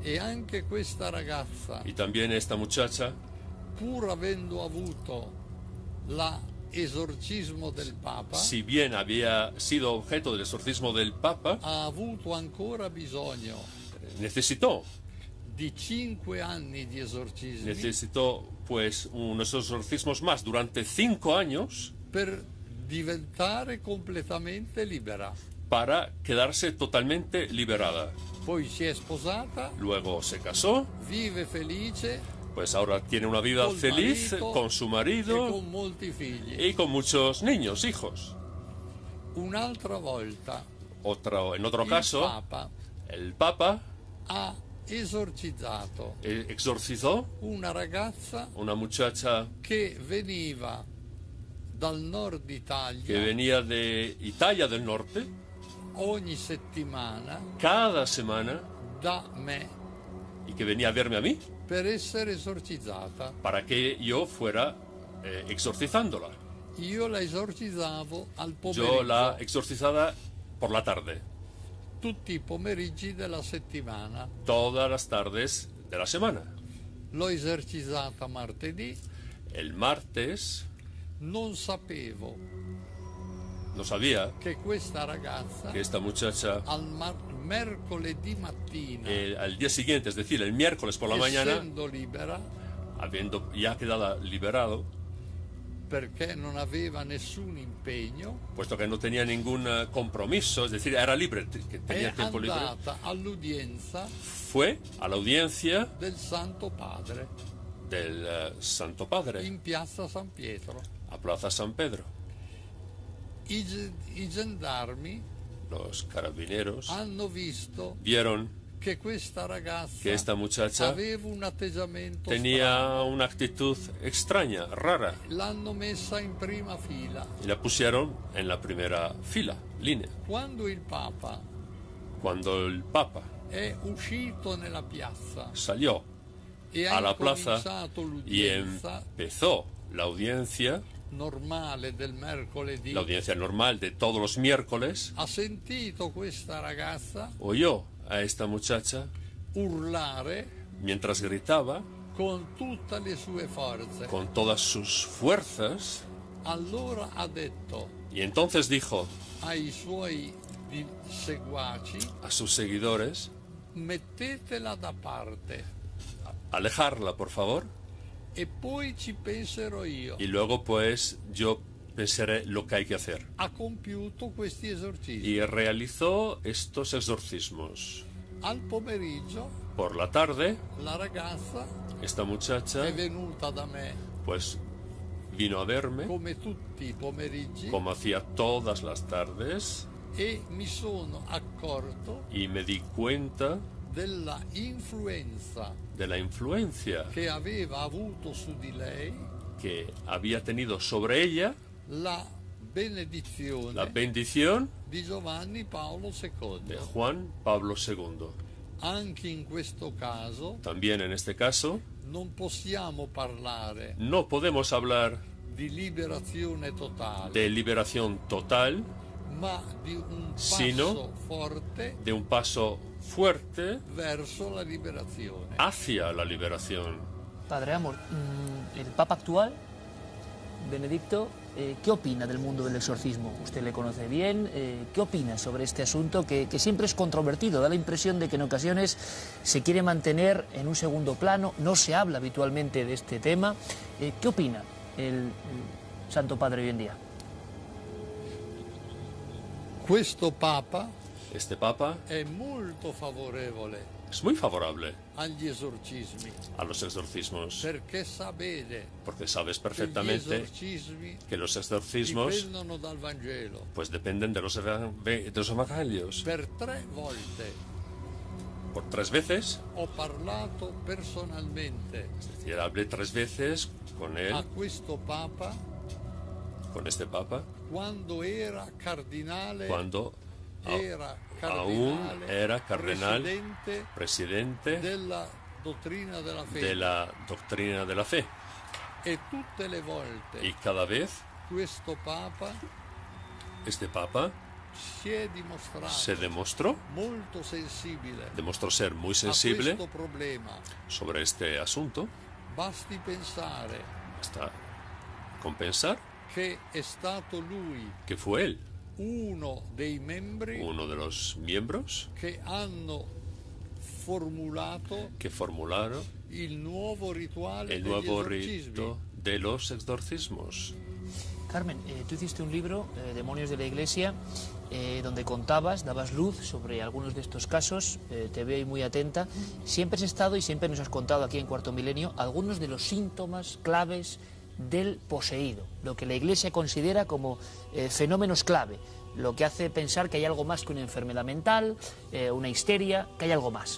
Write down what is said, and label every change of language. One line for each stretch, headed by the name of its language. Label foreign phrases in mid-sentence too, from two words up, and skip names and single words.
Spanish: Y también esta muchacha, si bien había sido objeto del exorcismo del Papa, necesitó pues unos exorcismos más durante 5 años para quedarse totalmente liberada. Luego se casó, Pues ahora tiene una vida feliz con su marido y con muchos niños, hijos.
Italian: Un'altra volta
Spanish: En otro caso, el Papa
Italian: ha esorcizzato
Spanish: exorcizó
Italian: una ragazza
Spanish: una muchacha
Italian: che veniva dal nord Italia,
Spanish: que venía de Italia del Norte
Italian: ogni settimana
Spanish: cada semana
Italian: da me
Spanish: y que venía a verme a mí
Italian: per essere esorcizzata.
Spanish: para que yo fuera exorcizándola.
Italian: Io la esorcizzavo al
Spanish: Yo la
Italian: pomeriggio,
Spanish: exorcizaba por la tarde,
Italian: tutti i pomeriggi della settimana.
Spanish: todas las tardes de la semana.
Italian: L'ho esorcizzata martedì,
Spanish: El martes
Italian: non sapevo
Spanish: no sabía
Italian: che questa ragazza
Spanish: que esta muchacha
Italian: mercoledì mattina,
Spanish: al día siguiente, es decir, el miércoles por la mañana,
Italian: essendo libera,
Spanish: habiendo ya quedado liberado,
Italian: perché non aveva nessun impegno,
Spanish: puesto que no tenía ningún compromiso, es decir, era libre, que tenía
Italian: è
Spanish: tiempo libre,
Italian: andata all'udienza
Spanish: fue a la audiencia
Italian: del Santo Padre
Spanish: del Santo Padre
Italian: in piazza San Pietro.
Spanish: a Plaza San Pedro.
Italian: I gendarmi
Spanish: Los carabineros
Italian: hanno visto
Spanish: vieron
Italian: che questa ragazza
Spanish: que esta muchacha
Italian: aveva un atteggiamento
Spanish: tenía
Italian: strano.
Spanish: una actitud extraña, rara,
Italian: L'hanno messa in prima fila.
Spanish: y la pusieron en la primera fila, línea.
Italian: Quando il Papa
Spanish: Cuando el Papa
Italian: è uscito nella piazza
Spanish: salió
Italian: e
Spanish: a
Italian: ha
Spanish: la plaza
Italian: incominciato
Spanish: y
Italian: l'udienza
Spanish: empezó la audiencia
Italian: normale del mercoledì,
Spanish: la audiencia normal de todos los miércoles,
Italian: ha sentito questa ragazza
Spanish: oyó a esta muchacha
Italian: urlare
Spanish: mientras gritaba
Italian: con tutte le sue forze.
Spanish: con todas sus fuerzas,
Italian: Allora ha detto
Spanish: y entonces dijo
Italian: ai suoi seguaci:
Spanish: a sus seguidores:
Italian: mettetela da parte
Spanish: alejarla, por favor,
Italian: e poi ci penserò io.
Spanish: y luego pues yo pensaré lo que hay que hacer.
Italian: Ha compiuto questi esorcismi.
Spanish: Y realizó estos exorcismos.
Italian: Al pomeriggio
Spanish: Por la tarde,
Italian: la ragazza
Spanish: esta muchacha
Italian: è venuta da me
Spanish: pues vino a verme,
Italian: come tutti i pomeriggi,
Spanish: como hacía todas las tardes,
Italian: e mi sono accorto
Spanish: y me di cuenta
Italian: della influenza
Spanish: de la influencia
Italian: che aveva avuto su di lei
Spanish: que había tenido sobre ella
Italian: la benedizione
Spanish: la bendición
Italian: di Giovanni Paolo II.
Spanish: de Juan Pablo II.
Italian: Anche in questo caso
Spanish: También en este caso
Italian: non possiamo parlare
Spanish: no podemos hablar
Italian: di liberazione totale,
Spanish: de liberación total,
Italian: ma di un passo
Spanish: sino
Italian: forte
Spanish: de un paso fuerte
Italian: verso la liberazione.
Spanish: hacia la liberación. Padre Amor, el Papa actual, Benedicto, ¿qué opina del mundo del exorcismo? Usted le conoce bien. ¿Qué opina sobre este asunto que siempre es controvertido? Da la impresión de que en ocasiones se quiere mantener en un segundo plano, no se habla habitualmente de este tema. ¿Qué opina el Santo Padre hoy en día? Este Papa
Italian: è molto favorevole
Spanish: es muy favorable
Italian: agli esorcismi,
Spanish: a los exorcismos,
Italian: perché sa bene
Spanish: porque sabes
Italian: che gli
Spanish: perfectamente
Italian: esorcismi
Spanish: que los exorcismos
Italian: dipendono dal Vangelo.
Spanish: pues dependen de los evangelios.
Italian: Per 3 volte
Spanish: Por 3 veces,
Italian: ho parlato personalmente
Spanish: es decir, hablé 3 veces con él,
Italian: a questo Papa
Spanish: con este Papa,
Italian: quando era cardinale,
Spanish: cuando era aún cardinale, era cardenal,
Italian: presidente
Spanish: presidente
Italian: della dottrina della fede.
Spanish: de la doctrina de la fe.
Italian: E tutte le volte
Spanish: Y cada vez
Italian: questo Papa
Spanish: este Papa
Italian: si è dimostrato
Spanish: se demostró ser muy sensible
Italian: a questo problema.
Spanish: sobre este asunto.
Italian: Basti pensare
Spanish: Hasta compensar
Italian: che è stato lui
Spanish: que fue él
Italian: uno dei membri
Spanish: uno de los miembros
Italian: che hanno formulato
Spanish: que formularon
Italian: il nuovo rituale
Spanish: el
Italian: degli
Spanish: nuevo
Italian: esorcismi.
Spanish: rito de los exorcismos. Carmen, tú hiciste un libro, Demonios de la Iglesia, donde contabas, dabas luz sobre algunos de estos casos. Te veo ahí muy atenta. Siempre has estado y siempre nos has contado aquí en Cuarto Milenio algunos de los síntomas claves del poseído, lo que la Iglesia considera como fenómenos clave, lo que hace pensar que hay algo más que una enfermedad mental, una histeria, que hay algo más.